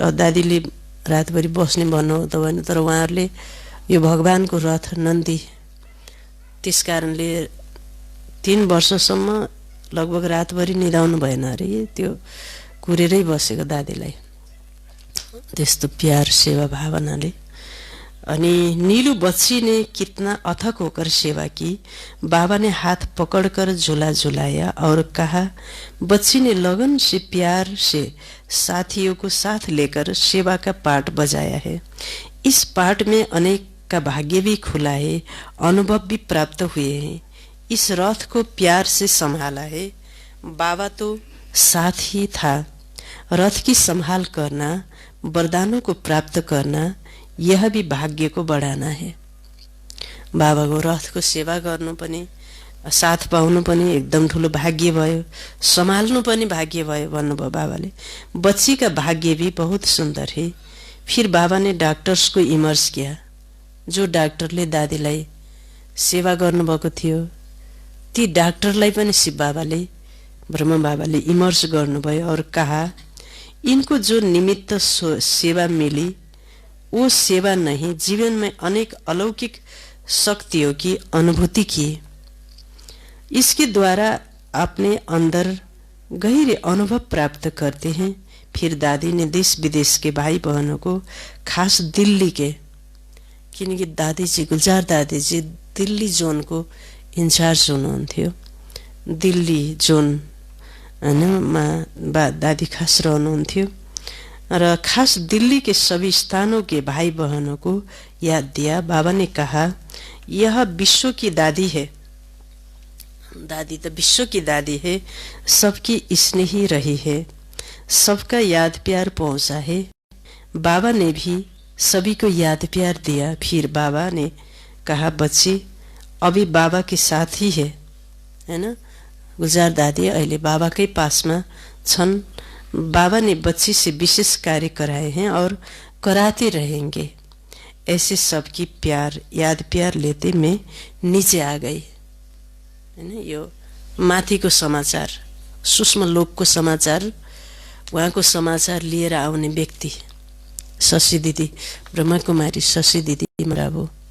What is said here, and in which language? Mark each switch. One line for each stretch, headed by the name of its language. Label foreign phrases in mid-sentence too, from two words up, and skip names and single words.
Nepali: दादीले रातभरि बस्ने भन्नु त होइन, तर उहाँहरूले यो भगवानको रथ नन्दी, त्यस कारणले 3 वर्षसम्म लगभग रातभरि निदाउनु भएन अरे। त्यो कुरेरै बसेको दादीलाई। त्यस्तो प्यार सेवा भावनाले।
Hindi: अनि नीलू बच्ची ने कितना अथक होकर सेवा की। बाबा ने हाथ पकड़कर झूला झुलाया और कहा, बच्ची ने लगन से प्यार से साथियों को साथ लेकर सेवा का पाठ बजाया है। इस पाठ में अनेक का भाग्य भी खुला है, अनुभव भी प्राप्त हुए हैं। इस रथ को प्यार से संभाला है। बाबा तो साथ ही था। रथ की संभाल करना, वरदानों को प्राप्त करना, यह भी भाग्य को बढाना है।
Nepali: बाबाको रथको सेवा गर्नु पनि, साथ पाउनु पनि एकदम ठुलो भाग्य भयो, संभाल्नु पनि भाग्य भयो भन्नुभयो बाबाले।
Hindi: बच्ची का भाग्य भी बहुत सुंदर है। फिर बाबा ने डॉक्टर्स को इमर्स किया।
Nepali: जो डाक्टरले दादीलाई सेवा गर्नुभएको थियो ती डाक्टरलाई पनि शिव बाबाले, ब्रह्म बाबाले इमर्स गर्नुभयो
Hindi: और कहा, इनको जो निमित्त सेवा मिली वो सेवा नहीं, जीवन में अनेक अलौकिक शक्तियों की अनुभूति की। इसके द्वारा अपने अंदर गहरे अनुभव प्राप्त करते हैं। फिर दादी ने देश विदेश के भाई बहनों को, खास दिल्ली के,
Nepali: किनकि दादीजी गुलजार दादीजी दिल्ली जोन को इन्चार्ज हुनुहुन्थ्यो। दिल्ली जोन हैन दादी खास रहनुहुन्थ्यो र
Hindi: खास दिल्ली के सभी स्थानों के भाई बहनों को याद दिया। बाबा ने कहा, यह विश्व की दादी है। दादी तो विश्व की दादी है, सबकी स्नेही रही है, सबका याद प्यार पहुंचा है। बाबा ने भी सभी को याद प्यार दिया। फिर बाबा ने कहा, बच्ची अभी बाबा के साथ ही है ना।
Nepali: गुलजार दादी अहिले बाबाकै पासमा छन्।
Hindi: बाबा ने बच्ची से विशेष कार्य कराए हैं और कराते रहेंगे। ऐसे सबकी प्यार याद प्यार लेते मैं नीचे आ गई हैन।
Nepali: यो माथिको समाचार, सूक्ष्म लोकको समाचार, उहाँको समाचार लिएर आउने व्यक्ति शशी दिदी, ब्रह्मकुमारी शशी दिदी मराबो,